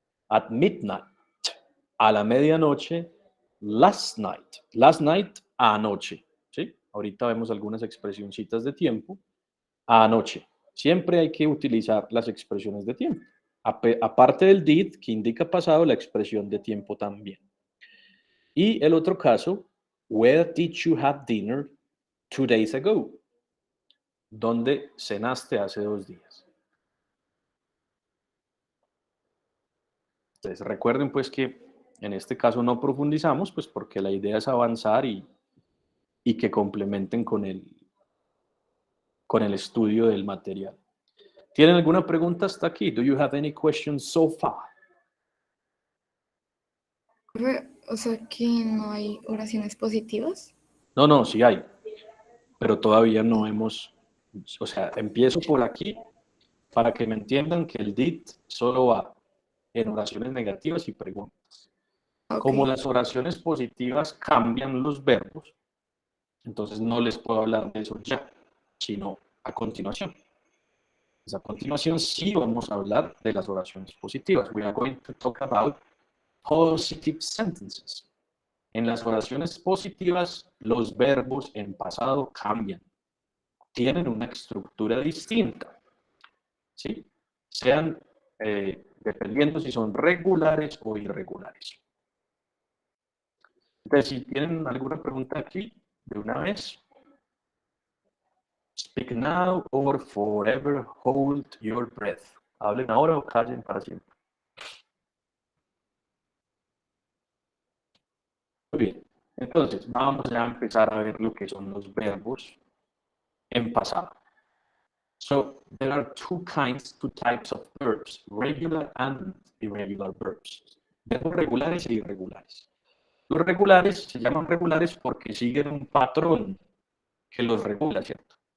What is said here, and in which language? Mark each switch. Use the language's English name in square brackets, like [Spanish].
[English] At midnight, [Spanish] a la medianoche. [English] Last night. Last night, [Spanish] anoche. [English] ¿Sí? [Spanish] Ahorita vemos algunas expresioncitas de tiempo. Anoche. Siempre hay que utilizar las expresiones de tiempo. Aparte del did, que indica pasado, la expresión de tiempo también. Y el otro caso, [English] where did you have dinner 2 days ago? [Spanish] ¿Dónde cenaste hace 2 días? Entonces, recuerden pues que en este caso no profundizamos, pues porque la idea es avanzar y que complementen con el estudio del material. ¿Tienen alguna pregunta hasta aquí? [English] Do you have any questions so far? [Spanish] O sea que no hay oraciones positivas. No, sí hay, pero todavía no hemos, o sea, empiezo por aquí para que me entiendan que el did solo va en oraciones negativas y preguntas. Ok. Como las oraciones positivas cambian los verbos, entonces no les puedo hablar de eso ya, sino a continuación. Pues a continuación sí vamos a hablar de las oraciones positivas. [English] We are going to talk about positive sentences. [Spanish] En las oraciones positivas, los verbos en pasado cambian. Tienen una estructura distinta. ¿Sí? Sean dependiendo si son regulares o irregulares. Entonces, si tienen alguna pregunta aquí, de una vez, [English] speak now or forever hold your breath. [Spanish] Hablen ahora o callen para siempre. Muy bien. Entonces, vamos a empezar a ver lo que son los verbos en pasado. [English] So, there are two types of verbs, regular and irregular verbs. [Spanish] Verbos regulares e irregulares. Los regulares se llaman regulares porque siguen un patrón que los regula, ¿cierto?